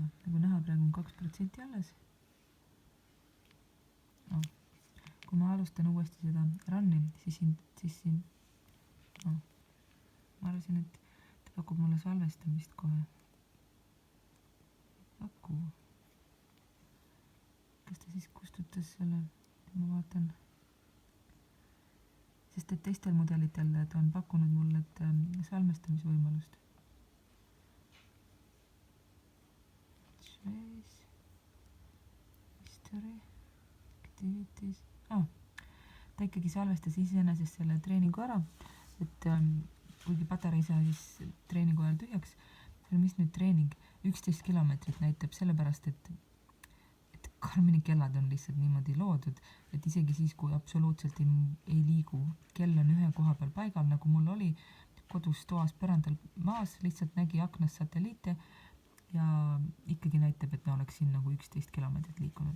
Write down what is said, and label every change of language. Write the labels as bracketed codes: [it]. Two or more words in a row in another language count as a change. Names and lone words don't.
[et] Nagu näha, praegu on 2% alles. Kui ma alustan uuesti seda run'i, siis ma arvasin, et ta pakub mulle salvestamist kohe. Kas ta siis kustutas selle? Ma vaatan. Sest et teistel mudelitel ta on pakkunud mulle salvestamisvõimalust. [en] Trace, history, activities. [et] Ta ikkagi salvestas iseenesest selle treeningu ära, et kuigi patarei sai siis treeningu ajal tühjaks, mis nüüd treening 11 kilomeetrit näitab sellepärast, et Garmini kellad on lihtsalt niimoodi loodud, et isegi siis, kui absoluutselt ei liigu, kell on ühe koha peal paigal, nagu mul oli kodus toas põrandal maas, lihtsalt nägi aknast satelliite ja ikkagi näitab, et oleks siin nagu 11 kilomeetrit liikunud.